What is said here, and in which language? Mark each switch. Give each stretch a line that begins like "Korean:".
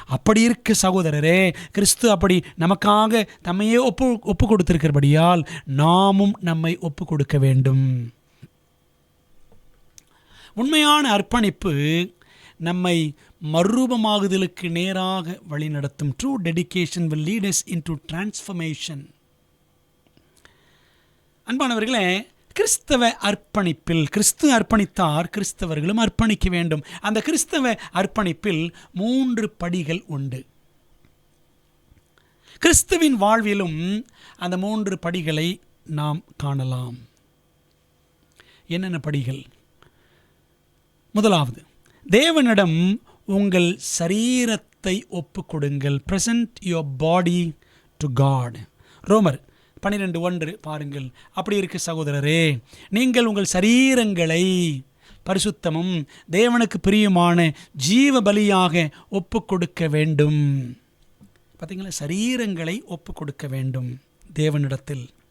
Tamil: அப்படி இருக்கு சகோதரரே, கிறிஸ்து அப்படி நமக்காக தம்மையே ஒப்பு கொடுத்திருக்கிறபடியால் நாமும் நம்மை ஒப்பு கொடுக்க வேண்டும். உண்மையான அர்ப்பணிப்பு நம்மை மறுரூபமாகுதலுக்கு நேராக வழிநடத்தும்.
English: True dedication will lead us into transformation.
Tamil: அன்பானவர்களே, கிறிஸ்தவ அர்ப்பணிப்பில் கிறிஸ்து அர்ப்பணித்தார், கிறிஸ்தவர்களும் அர்ப்பணிக்க வேண்டும். அந்த கிறிஸ்தவ அர்ப்பணிப்பில் 3 படிகள் உண்டு. கிறிஸ்துவின் வாழ்விலும் அந்த 3 படிகளை நாம் காணலாம். என்னென்ன படிகள்? முதலாவது, தேவனிடம் உங்கள் சரீரத்தை ஒப்பு கொடுங்கள்.
English: present your body to God.
Tamil: ரோமர் 12:1 பாருங்கள். அப்படி இருக்கு சகோதரரே, நீங்கள் உங்கள் சரீரங்களை பரிசுத்தமும் தேவனுக்கு பிரியமான ஜீவ பலியாக ஒப்பு கொடுக்க வேண்டும். பார்த்தீங்களா, சரீரங்களை ஒப்பு கொடுக்க வேண்டும் தேவனிடத்தில்.